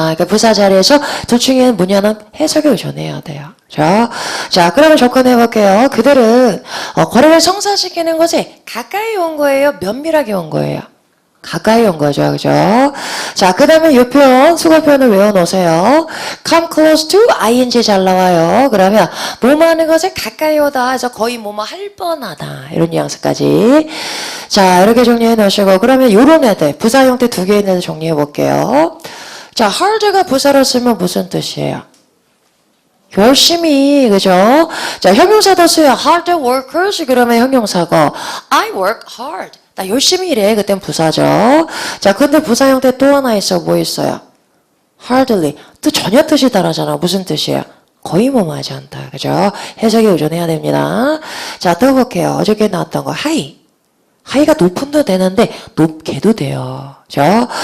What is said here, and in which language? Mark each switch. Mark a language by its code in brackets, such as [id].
[ko] 그러니까 부사 자리에서 둘 중에 뭐냐는 해석에 의존해야 돼요. 자, 그러면 접근해 볼게요. 그들은 거래를 성사시키는 것에 가까이 온 거예요? 면밀하게 온 거예요? 가까이 온 거죠. 그죠? 자, 그 다음에 이 표현, 수거 표현을 외워놓으세요. [en] come close to ing [ko] 잘 나와요. 그러면 뭐뭐 하는 것에 가까이 오다 해서 거의 뭐뭐 할 뻔하다. 이런 뉘앙스까지. 자, 이렇게 정리해 놓으시고 그러면 요런 애들, 부사 형태 두 개 있는 애들 정리해 볼게요. 자, hard가 부사로 쓰면 무슨 뜻이에요? 열심히, 그죠? 자, 형용사도 쓰여. [en] hard workers [ko] 그러면 형용사고 [en] I work hard. [ko] 나 열심히 일해. 그땐 부사죠. 자, 근데 부사 형태 또 하나 있어. 뭐 있어요? hardly. 또 전혀 뜻이 다르잖아. 무슨 뜻이에요? 거의 뭐뭐하지 않다. 그죠? 해석에 의존해야 됩니다. 자, 또 볼게요. 어저께 나왔던 거 high. high가 높은도 되는데 높게도 돼요. 그죠?